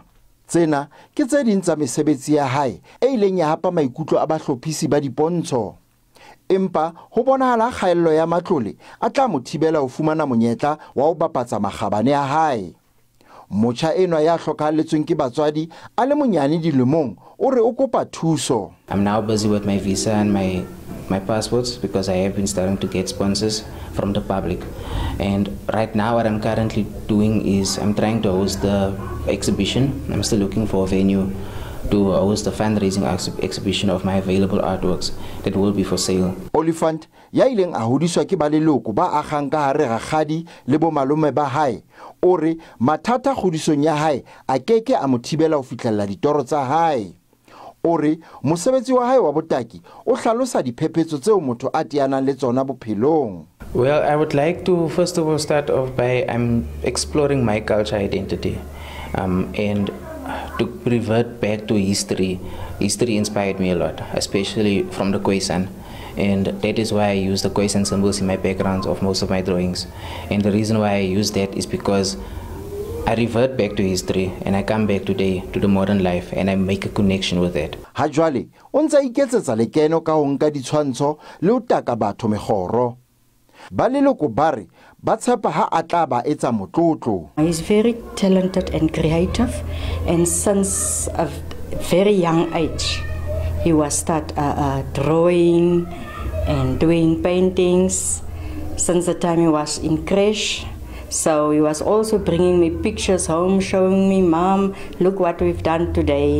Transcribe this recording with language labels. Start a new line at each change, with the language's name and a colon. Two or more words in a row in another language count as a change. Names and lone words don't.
Southern Sotho: Tsena ke tse ding tsa mesebetsi ya hae e ileng ya hapa maikutlo a bahlophisi ba dipontsho. Empa ho bonahala kgaello ya matlole a tla mo thibela ho fumana monyetla wa ho bapatsa makgabane a hae. Motjha enwa ya hlokahalletsweng ke batswadi a le monyane dilemong o re o kopa thuso.
English: I'm now busy with my visa and my passports because I have been starting to get sponsors from the public. And right now what I'm currently doing is I'm trying to host the exhibition. I'm still looking for a venue to host a fundraising exhibition of my available artworks that will be for sale.
Southern Sotho: Oliphant ya ileng a hodiswa ke ba leloko ba akgang ka hare ga kgadi le bo malome ba hae ore mathata kgodisong ya hae a keke a mo thibela ho fihlella ditoro tsa hae. Ore mosebetsi wa hae wa botaki o hlalosa diphephetso tseo motho a teanang le tsona bophelong.
English: Well, I would like to first of all start off by exploring my culture identity and to revert back to history. History inspired me a lot, especially from the Khoisan, and that is why I use the Khoisan symbols in my backgrounds of most of my drawings. And the reason why I use that is because I revert back to history and I come back today to the modern life and I make a connection with it.
Southern Sotho: Ha jwale o ntse iketsetsa lekeno ka ho nka ditshwantsho le ho taka batho megoro. Ba leloko bare ba tshepa ha a tla ba etsa motlotlo.
English: He is very talented and creative, and since a very young age he was start drawing and doing paintings since the time he was in creche. So he was also bringing me pictures home, showing me, Mom, look what we've done today.